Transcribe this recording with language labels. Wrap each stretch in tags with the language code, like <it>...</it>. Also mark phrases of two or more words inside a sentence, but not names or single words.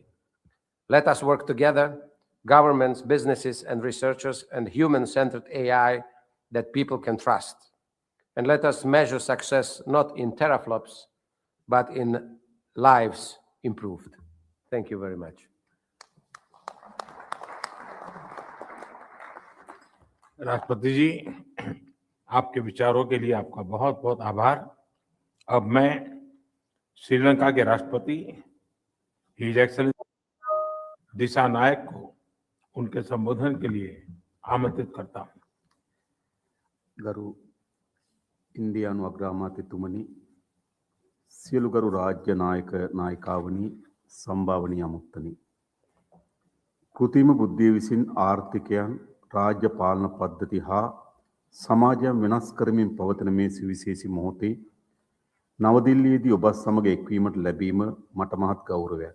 <en>Let us work together, governments, businesses, and researchers, and human-centered AI that people can trust. And let us measure success not in teraflops, but in lives improved. Thank you very much.</en> <hi>राष्ट्रपति जी, आपके विचारों के लिए आपका बहुत बहुत आभार। अब मैं श्रीलंका के राष्ट्रपति</hi> <en>His Excellency</en> <hi>दिशा नायक को उनके संबोधन के लिए आमंत्रित करता हूं।</hi> <si>ගරු ඉන්දියානු අග්‍රාමාත්‍යතුමනි, සියලු ගරු රාජ්‍ය නායක නායිකාවනි, සම්භාවනීය අමුත්තනි, කෘත්‍රිම බුද්ධිය විසින් ආර්ථිකයන්, රාජ්‍ය පාලන පද්ධති හා සමාජයන් වෙනස් කරමින් පවතින මේ සුවිශේෂී මොහොතේ නවදිල්ලියේදී ඔබ සමග එක්වීමට ලැබීම මට මහත් ගෞරවයක්.</si>